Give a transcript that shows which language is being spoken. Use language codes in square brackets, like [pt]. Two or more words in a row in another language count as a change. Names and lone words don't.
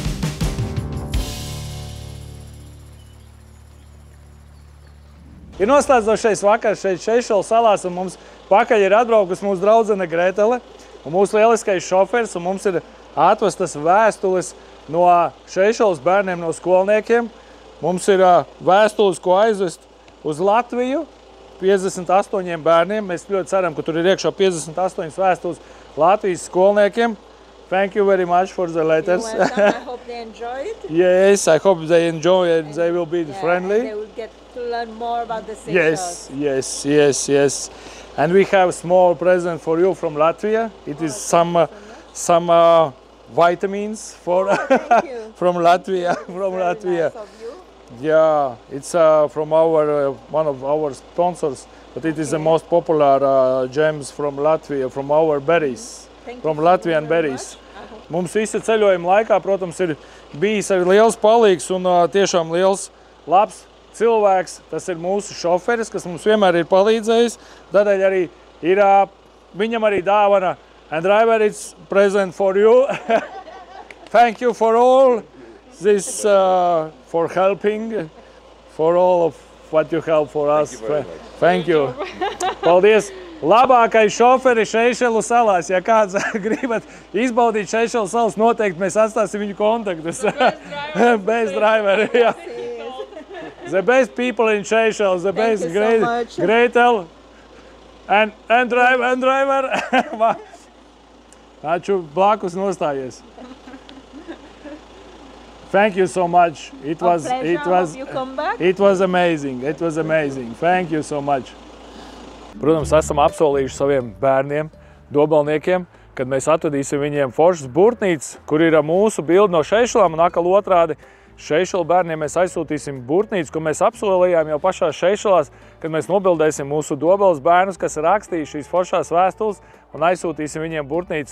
[lv] Ir noslēdzošais vakars šeit Seišelu salās, un mums pakaļ ir atbraukusi mūsu draudzene Gretele un mūsu lieliskais šofers, un mums ir atvestas vēstules no Seišelas bērniem, no skolniekiem. Mums ir vēstules, ko aizvest uz Latviju, 58 bērniem. Mēs ļoti ceram, ka tur ir iekšā 58 vēstules Latvijas skolniekiem. [en] Thank you very much for the letters. You're welcome. I hope they enjoy it. Yes, I hope they enjoy it and they will be friendly. And they will get to learn more about the Seychelles. Yes. And we have a small present for you from Latvia. It is some vitamins for from Latvia. Nice of you. Yeah, it's from one of our sponsors, but it is the most popular gems from Latvia, from our berries, from Latvian berries. [lv] Mums visi ceļojuma laikā, protams, ir bijis arī liels palīgs un tiešām liels labs cilvēks. Tas ir mūsu šoferis, kas mums vienmēr ir palīdzējis. Tādēļ arī ir viņam arī dāvana. [en] And driver, it's present for you. Thank you for all this, for helping, for all of what you help for us. Thank you. [lv] Paldies. Labākais šoferis Seišelu salās. Ja kāds gribat izbaudīt Seišelu salas, noteikti mēs atstāsim viņu kontaktus. [en] Best driver. Yeah. The best people in Seychelles, the best Gretel and driver. [lv] Taču blakus nostājies. [en] Thank you so much. It was amazing. It was amazing. Thank you so much. [lv] Protams, esam apsolījuši saviem bērniem, dobalniekiem, kad mēs atvedīsim viņiem foršas burtnīcas, kur ir mūsu bildi no Šeišelām un atkal otrādi. Šeišelu bērniem mēs aizsūtīsim burtnīcu, ko mēs apsolījām jau pašās Šeišelās, kad mēs nobildēsim mūsu dobeles bērnus, kas ir rakstījuši šīs foršās vēstules, un aizsūtīsim viņiem burtnīcu.